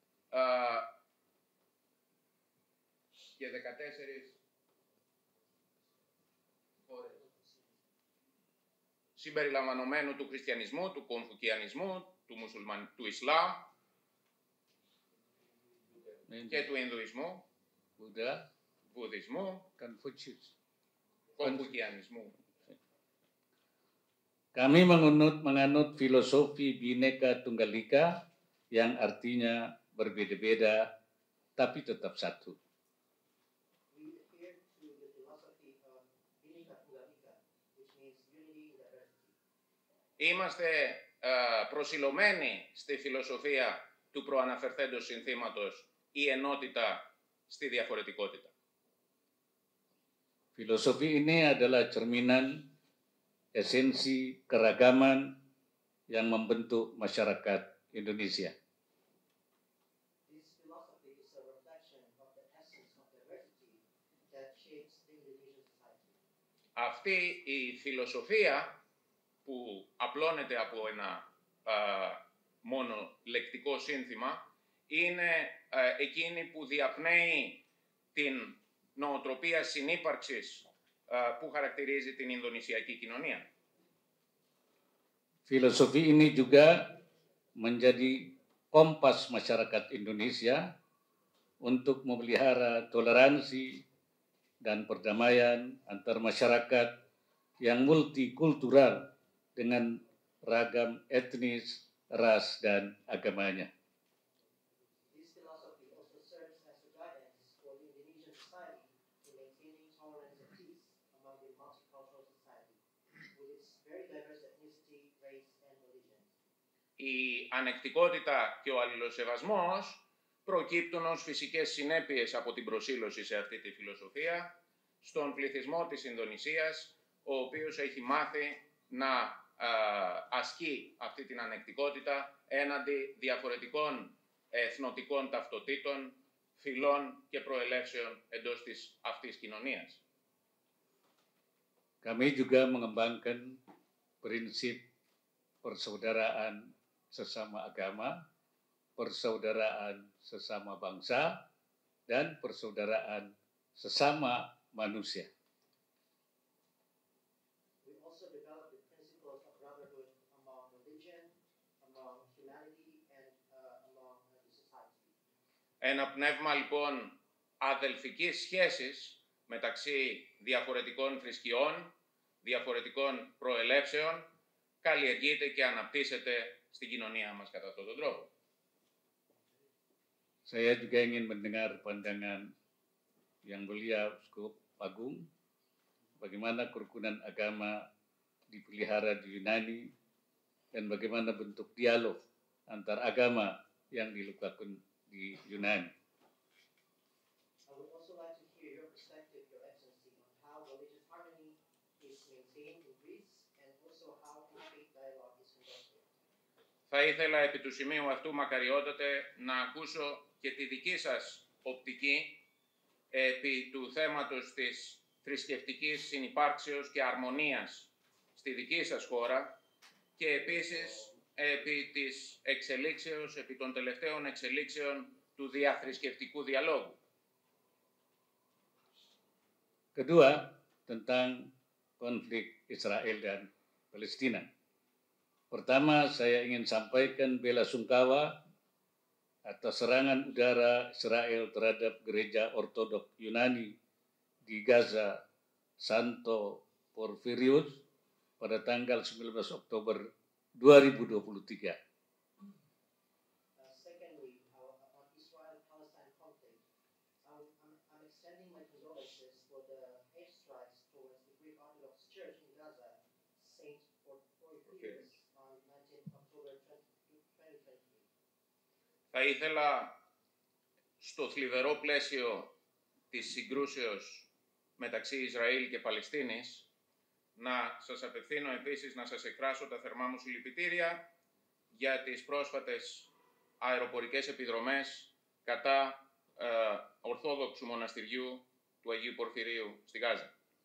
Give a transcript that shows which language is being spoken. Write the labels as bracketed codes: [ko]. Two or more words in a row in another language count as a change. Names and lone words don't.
[el] και 14 χώρες συμπεριλαμβανομένου του χριστιανισμού, του κομφουκιανισμού, του Ισλάμ και του Ινδουισμού, Buddha, Βουδισμού, Confucius. κομφουκιανισμού. [id] Kami menganut filosofi Bhinneka Tunggal Ika yang artinya berbeda-beda tapi tetap satu. [en] We adhere to the philosophy of Bhinneka Tunggal Ika, which means unity in diversity. [el] Είμαστε προσιλωμένοι στη φιλοσοφία του προαναφερθέντος συνθήματος η ενότητα στη διαφορετικότητα. [id] Filosofi ini adalah cerminan esensi keragaman yang membentuk masyarakat Indonesia. [en] This philosophy is a reflection of the essence of diversity that shapes the Indonesian society. [el] Αυτή η φιλοσοφία που απλώνεται από ένα μόνο λεκτικό σύνθημα είναι εκείνη που διαπνέει την νοοτροπία συνύπαρξης που χαρακτηρίζει την Ινδονησιακή κοινωνία. [id] Filosofi ini juga menjadi kompas masyarakat Indonesia untuk memelihara toleransi dan perdamaian antar masyarakat yang multikultural dengan ragam etnis, ras, dan agamanya. [en] This philosophy also serves as a guidance for the Indonesian society in maintaining tolerance and peace among the multicultural society, with its very diverse ethnicity, race, and religion. [el] Η ανεκτικότητα και ο αλληλοσεβασμός προκύπτουν ως φυσικές συνέπειες από την προσήλωση σε αυτή τη φιλοσοφία στον πληθυσμό της Ινδονησίας, ο οποίος έχει μάθει να ασκεί αυτή την ανεκτικότητα έναντι διαφορετικών εθνοτικών ταυτοτήτων, φυλών και προελεύσεων εντός της αυτής κοινωνίας. [id] Kami juga mengembangkan prinsip persaudaraan sesama agama, persaudaraan sesama bangsa, dan persaudaraan sesama manusia. [en] We also developed the principles of brotherhood among religion, among humanity, and among the society. [el] Ένα πνεύμα λοιπόν αδελφικής σχέσης μεταξύ διαφορετικών θρησκειών, διαφορετικών προελεύσεων, καλλιεργείται και αναπτύσσεται στην κοινωνία μας κατά αυτόν τον τρόπο. [id] Saya juga ingin mendengar pandangan yang mulia Uskup Agung, bagaimana kerukunan agama dipelihara di Yunani dan bagaimana bentuk dialog antar agama yang dilakukan di Yunani. [en] I would also like to hear your perspective, Your Excellency, on how religious harmony is maintained in Greece and also how faith dialogue is conducted. [el] Θα ήθελα επί του σημείου αυτού, μακαριότατε, να ακούσω και τη δική σας οπτική επί του θέματος της θρησκευτικής συνυπάρξεως και αρμονίας στη δική σας χώρα και επίσης επί της εξελίξεως, επί των τελευταίων εξελίξεων του διαθρησκευτικού διαλόγου. [id] Kedua, tentang konflik Israel dan Palestina. Pertama, saya ingin sampaikan bela sungkawa atas serangan udara Israel terhadap gereja Ortodok Yunani di Gaza, Santo Porphyrios, pada tanggal 19 Oktober 2023. [en] Secondly, on Israel-Palestine conflict, I'm extending my condolences for the airstrikes towards the Greek Orthodox Church in Gaza, St. Porphyrios, on 19 October 2023. [el] Θα ήθελα στο θλιβερό πλαίσιο της συγκρούσεως μεταξύ Ισραήλ και Παλαιστίνης να σας απευθύνω επίσης να σας εκφράσω τα θερμά μου συλληπιτήρια για τις πρόσφατες αεροπορικές επιδρομές κατά Ορθόδοξου μοναστηριού του Αγίου Πορφυρίου στη Γάζα.